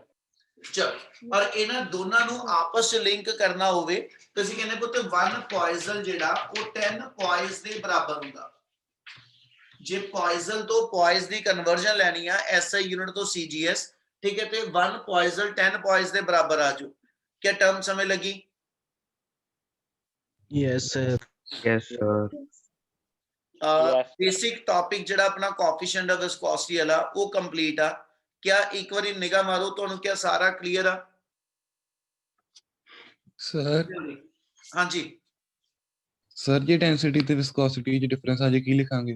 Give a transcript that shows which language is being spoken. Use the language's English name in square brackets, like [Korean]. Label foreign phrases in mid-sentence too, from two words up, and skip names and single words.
[Punjabi] ਚਲ ਔਰ ਇਹਨਾਂ ਦੋਨਾਂ ਨੂੰ ਆਪਸ ਚ ਲਿੰਕ ਕਰਨਾ ਹੋਵੇ ਤੁਸੀਂ ਕਹਿੰਦੇ ਪੁੱਤ 1 ਪੋਇਜ਼ਲ ਜਿਹੜਾ ਉਹ 10 ਪੋਇਜ਼ ਦੇ ਬਰਾਬਰ ਹੁੰਦਾ ਜੇ ਪੋਇਜ਼ਲ ਤੋਂ ਪੋਇਜ਼ ਦੀ ਕਨਵਰਜਨ ਲੈਣੀ ਆ [English] SI unit [Punjabi] ਤੋਂ ਸੀਜੀਐਸ [Hindi] ठीक है [Punjabi] ਤੇ 1 ਪੋਇਜ਼ਲ 10 ਪੋਇਜ਼ ਦੇ ਬਰਾਬਰ ਆ ਜਾਓ ਕੀ ਟਰਮ ਸਮਝ ਲੱਗੀ [English] Yes, sir. Yes, sir. basic topic [Punjabi] ਜਿਹੜਾ ਆਪਣਾ [English] coefficient of viscosity [Punjabi] ਵਾਲਾ ਉਹ ਕੰਪਲੀਟ ਆ ਕਿਆ ਇੱਕ ਵਾਰੀ ਨਿਗਾਹ ਮਾਰੋ ਤੁਹਾਨੂੰ ਕਿਆ ਸਾਰਾ ਕਲੀਅਰ ਆ Sir, ਹਾਂਜੀ sir ਜੇ ਡੈਂਸਿਟੀ ਤੇ ਵਿਸਕੋਸਿਟੀ ਚ ਡਿਫਰੈਂਸ ਆ ਜੇ ਕੀ ਲਿਖਾਂਗੇ?